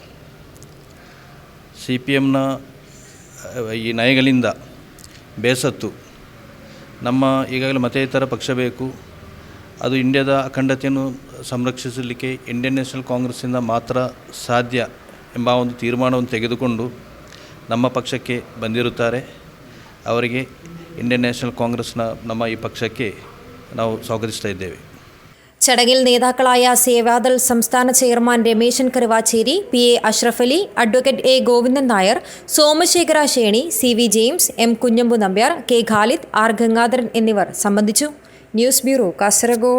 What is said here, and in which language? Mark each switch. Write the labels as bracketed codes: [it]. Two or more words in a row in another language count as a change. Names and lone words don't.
[kn] CPMನ ಈ ನಯಗಳಿಂದ ಬೇಸತ್ತು ನಮ್ಮ ಈಗಾಗಲೇ ಮತೇತರ ಪಕ್ಷ ಬೇಕು, ಅದು ಇಂಡಿಯಾದ ಅಖಂಡತೆಯನ್ನು ಸಂರಕ್ಷಿಸಲಿಕ್ಕೆ ಇಂಡಿಯನ್ ನ್ಯಾಷನಲ್ ಕಾಂಗ್ರೆಸ್ಸಿಂದ ಮಾತ್ರ ಸಾಧ್ಯ ಎಂಬ ಒಂದು ತೀರ್ಮಾನವನ್ನು ತೆಗೆದುಕೊಂಡು ನಮ್ಮ ಪಕ್ಷಕ್ಕೆ ಬಂದಿರುತ್ತಾರೆ. ಅವರಿಗೆ ಇಂಡಿಯನ್ ನ್ಯಾಷನಲ್ ಕಾಂಗ್ರೆಸ್ನ ನಮ್ಮ ಈ ಪಕ್ಷಕ್ಕೆ ನಾವು ಸ್ವಾಗತಿಸ್ತಾ ಇದ್ದೇವೆ. [ml] ചടങ്ങിൽ നേതാക്കളായ സേവാദൾ സംസ്ഥാന ചെയർമാൻ രമേശൻ കരുവാച്ചേരി, പി എ അഷ്റഫ് അലി, അഡ്വക്കേറ്റ് എ ഗോവിന്ദൻ നായർ, സോമശേഖര ശേണി, സി വി ജെയിംസ്, എം കുഞ്ഞമ്പു നമ്പ്യാർ, കെ ഖാലിദ്, ആർ ഗംഗാധരൻ എന്നിവർ സംബന്ധിച്ചു. ന്യൂസ് ബ്യൂറോ, കാസർഗോഡ്.